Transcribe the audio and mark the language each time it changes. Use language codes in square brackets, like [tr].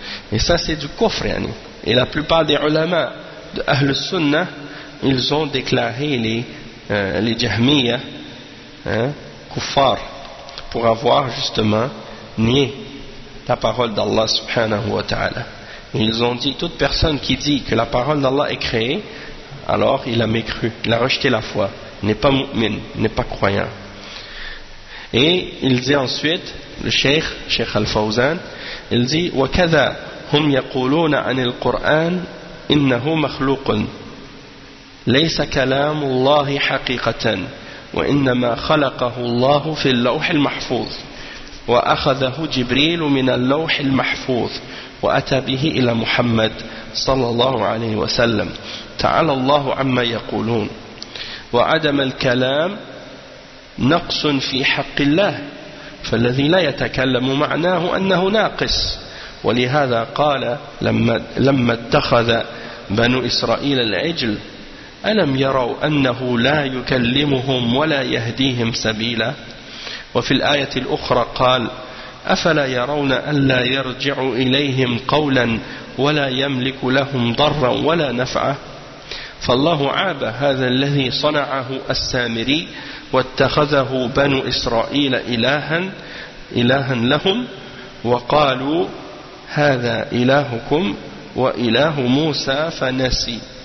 [fr] Et ça, c'est du kufr, yani. Et la plupart des ulama de Ahl Sunnah, ils ont déclaré les Jahmiyyah, hein, kuffar, pour avoir justement nié la parole d'Allah subhanahu wa ta'ala. Et ils ont dit, toute personne qui dit que la parole d'Allah est créée, alors il a mécru, il a rejeté la foi, n'est pas mu'min, n'est pas croyant. Et il dit ensuite, le Cheikh, Cheikh Al-Fawzan, il dit, [ar] وَكَذَا هُمْ يَقُولُونَ عَنِ الْقُرْآنِ إِنَّهُ مَخْلُوقٌ لَيْسَ كَلَامُ اللَّهِ حَقِيقَةً وَإِنَّمَا خَلَقَهُ اللَّهُ فِي اللَّوْحِ الْمَحْفُوظِ وَأَخَذَهُ جِبْرِيلُ مِنَ اللَّوْحِ الْمَحْفُوظِ وَأَتَى بِهِ إِلَى مُحَمَّدٍ صَلَّى اللَّهُ عَلَيْهِ وَسَلَّمَ تَعَالَى اللَّهُ عَمَّا يَقُولُونَ وَعَدَمَ الْكَلَامُ نقص في حق الله فالذي لا يتكلم معناه أنه ناقص ولهذا قال لما اتخذ بنو إسرائيل العجل ألم يروا أنه لا يكلمهم ولا يهديهم سبيلا وفي الآية الأخرى قال أفلا يرون أن لا يرجع إليهم قولا ولا يملك لهم ضرا ولا نفعا فالله عاب هذا الذي صنعه السامري واتخذه بنو إسرائيل إلها إلها لهم وقالوا هذا إلهكم وإله موسى فنسي